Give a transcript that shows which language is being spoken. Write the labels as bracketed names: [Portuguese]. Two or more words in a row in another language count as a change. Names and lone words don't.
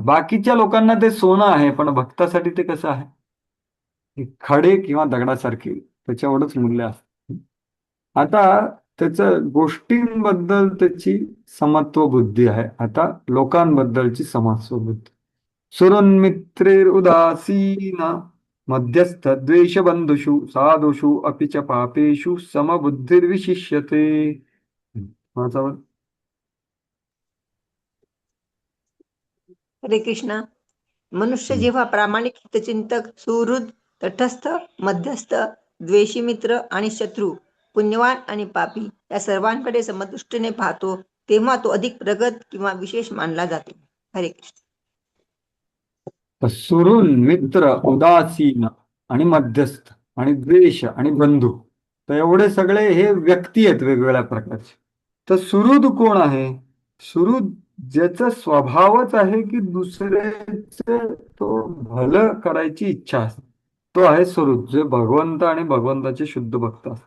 [Marathi] बाकीच्या लोकांना ते सोनं आहे, पण भक्तासाठी ते कसं आहे, खडे किंवा दगडासारखे, त्याच्यावरच मूल्य असतं. आता त्याचं गोष्टींबद्दल त्याची समत्व बुद्धी आहे, आता लोकांबद्दलची समत्व बुद्धी. [Sanskrit] सुहृन्मित्रेरुदासीन मध्यस्थ द्वेषबंधुषु साधुषु अपि च पापेषु समबुद्धिर्विशिष्यते. [Marathi] वाचावं. हरे कृष्णा. मनुष्य जेव्हा प्रामाणिक हितचिंतक, सुहृद, तटस्थ, मध्यस्थ, द्वेषी मित्र आणि शत्रू, पुण्यवान आणि पापी या सर्वांकडे समदृष्टीने पाहतो, तेव्हा तो अधिक प्रगत किंवा विशेष मानला जातो. हरे कृष्ण. सुहृद, मित्र, उदासीन आणि मध्यस्थ आणि द्वेष आणि बंधू, तर एवढे सगळे हे व्यक्ती आहेत वेगवेगळ्या प्रकारचे. तर सुहृद कोण आहे? सुहृद ज्याचा स्वभावच आहे की दुसऱ्याचे तो भलं करायची इच्छा असते, तो आहे सुहृद, जे भगवंत आणि भगवंताचे शुद्ध भक्त असतात.